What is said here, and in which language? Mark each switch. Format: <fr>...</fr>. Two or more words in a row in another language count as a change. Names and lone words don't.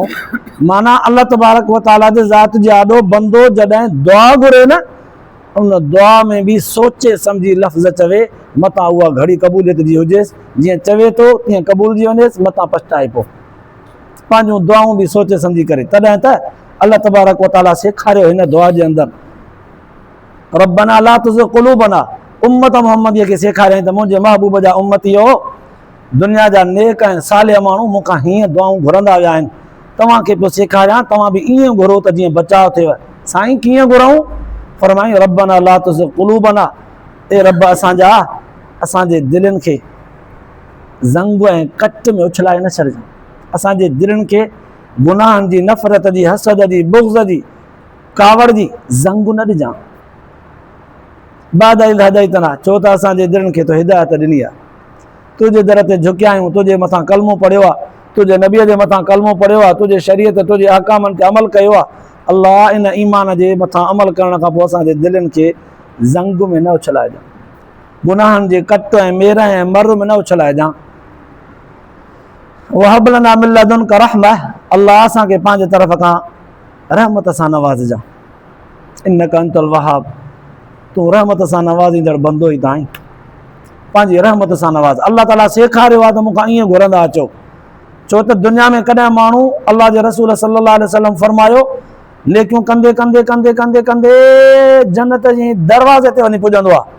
<sd>माना</sd> <ar>الله تبارك وتعالى</ar> <sd>जे ज़ात जे आॾो बंदो जॾहिं दुआ घुरे न, उन दुआ में बि सोचे सम्झी लफ़्ज़ चवे, मतां उहा घड़ी क़बूलियत जी हुजेसि। जीअं चवे थो तीअं क़बूल जी वञेसि, मतां पछताए पोइ पंहिंजूं दुआऊं बि सोचे सम्झी करे। तॾहिं त</sd> <ar>الله تبارك وتعالى</ar> <sd>सेखारियो हिन दुआ जे अंदरि,</sd> <ar>ربنا لا تزغ قلوبنا,</ar> <sd>उम्मत मुहम्मदीअ खे सेखारियईं त मुंहिंजे महबूब जा उम्मतीओ, दुनिया जा नेक ऐं सालिह माण्हू मूंखां हीअं दुआऊं घुरंदा विया आहिनि, तव्हांखे पियो सेखारियां, तव्हां बि ईअं घुरो त जीअं बचाव थिएव। साईं कीअं घुरऊं?</sd> <ar>फरमाई ربنا لا تزغ قلوبنا,</ar> <sd>ए रब असांजा, असांजे दिलनि खे ज़ंग ऐं कट में उछलाए न छॾिजांइ, असांजे दिलनि खे गुनाहनि जी, नफ़रत जी, हसद जी, बुग़्ज़ जी, कावड़ जी ज़ंग न ॾिजां।</sd> <ar>بعد إذ هديتنا,</ar> <sd>छो त असांजे दिलनि खे तो हिदायत ॾिनी आहे, तुंहिंजे दर ते झुकिया आहियूं, तुंहिंजे मथां कलमो पढ़ियो आहे, तुंहिंजे नबीअ जे मथां कलमो पढ़ियो आहे, तुंहिंजे शरीयत, तुंहिंजे अहकामनि ते अमल कयो आहे। अलाह इन ईमान जे मथां अमल करण खां पोइ असांजे दिलनि खे ज़ंग में न उछलाइजांइ, गुनाहनि जे कट ऐं मेर ऐं मर में न उछलाइजांइ।</sd> <ar>وهب لنا من لدنك رحمة,</ar> <sd>अलाह असांखे पंहिंजे तरफ़ खां रहमत सां नवाज़जांइ।</sd> <ar>إنك أنت الوهاب,</ar> <sd>तूं रहमत सां नवाज़ींदड़ बंदो ई त आहीं, पंहिंजी रहमत सां नवाज़। अलाह ताला सेखारियो आहे त मूंखां ईअं घुरंदा अचो, छो त दुनिया में कॾहिं माण्हू, अलाह जे रसूल</sd> <ar>صلى الله عليه وسلم</ar> <sd>फरमायो, नेकियूं कंदे कंदे कंदे कंदे कंदे जन्नत जे दरवाज़े ते वञी पुॼंदो आहे।</sd>